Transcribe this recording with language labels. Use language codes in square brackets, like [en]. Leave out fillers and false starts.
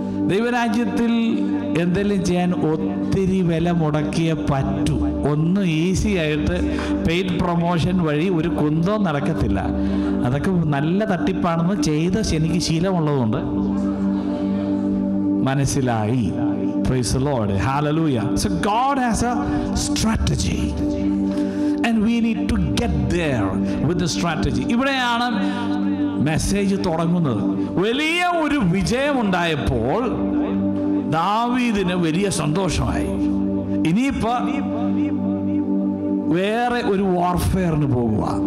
[ml] ദൈവരാജ്യത്തിൽ എന്തെങ്കിലും ചെയ്യാൻ ഒത്തിരി വില മുടക്കിയേ പറ്റൂ. ഒന്ന് ഈസി ആയിട്ട് പെയ്ഡ് പ്രൊമോഷൻ വഴി ഒരു കുന്തവും നടക്കത്തില്ല. അതൊക്കെ നല്ല തട്ടിപ്പാണെന്ന് ചെയ്ത എനിക്ക് ശീലമുള്ളതുകൊണ്ട് മനസ്സിലായി. [en] Praise the Lord. Hallelujah. So God has a strategy and we need to get there with the strategy. [ml] ഇവിടെയാണ് മെസ്സേജ് തുടങ്ങുന്നത്. വലിയ ഒരു വിജയമുണ്ടായപ്പോൾ ദാവീദിന് വലിയ സന്തോഷമായി. ഇനിയിപ്പോ വേറെ ഒരു വാർഫെയറിന് പോകുക.